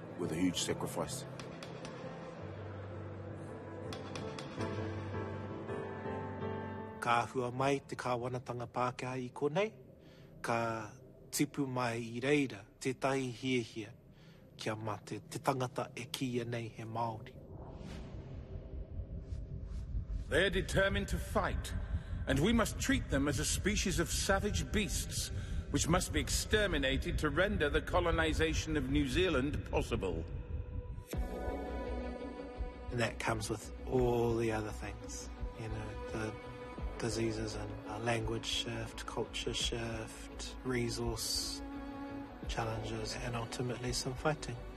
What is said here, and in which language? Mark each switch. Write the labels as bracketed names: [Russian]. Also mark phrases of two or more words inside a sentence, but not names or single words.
[English] with a huge sacrifice. [Māori] Ka hua mai te kāwanatanga Pākehā I konei, ka tipu mai I reira te tahi hiehia kia mate te tangata e kia nei he Māori. [English] They're determined to fight, and we must treat them as a species of savage beasts, which must be exterminated to render the colonisation of New Zealand possible. And that comes with all the other things, you know, the diseases and language shift, culture shift, resource challenges, and ultimately some fighting.